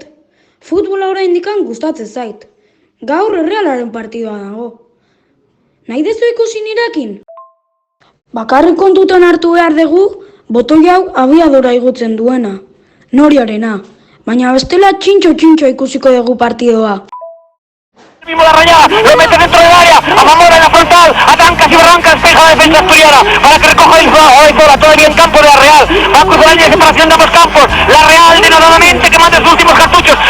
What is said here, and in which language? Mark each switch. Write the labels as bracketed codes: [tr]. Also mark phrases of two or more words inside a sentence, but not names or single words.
[eu] Futbola oraindikan gustatzen zait. Gaur Errealaren partidoa dago. Nahi dezu ikusi nirekin? Bakarrik kontutan hartu behar dugu, botoi hau abiadora igutzen duena. Noriarena. Baina bestela txintxo ikusiko dugu partidoa. [es] Mismo la raya, lo mete dentro del área, a Zamora en la frontal, a trancas y barrancas, despeja la defensa asturiana, para que recoja el bola todavía en campo de la Real, va a cruzar la línea de separación de ambos campos, la Real denodadamente que manda sus últimos cartuchos.